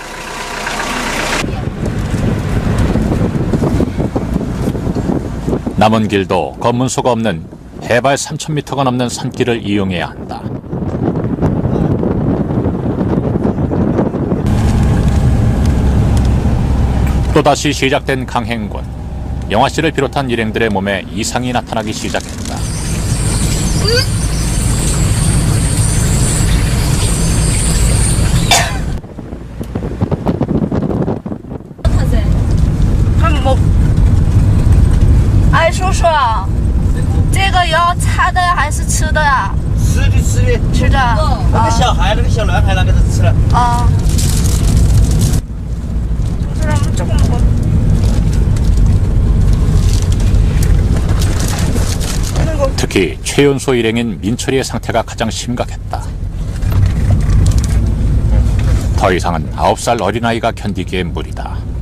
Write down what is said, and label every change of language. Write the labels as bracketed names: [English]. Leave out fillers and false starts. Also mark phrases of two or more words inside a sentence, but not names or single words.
[Korean] 남은 길도 검문소가 없는 해발 3,000m가 넘는 산길을 이용해야 한다. 또다시 시작된 강행군. 영화 씨를 비롯한 일행들의 몸에 이상이 나타나기 시작했다. [Chinese] 哎，叔叔，这个要擦的还是吃的呀？吃的吃的。吃的。那个小孩，那个小男孩，那个是吃的。啊。 [Korean] 특히 최연소 일행인 민철이의 상태가 가장 심각했다. 더 이상은 9살 어린아이가 견디기에 무리다.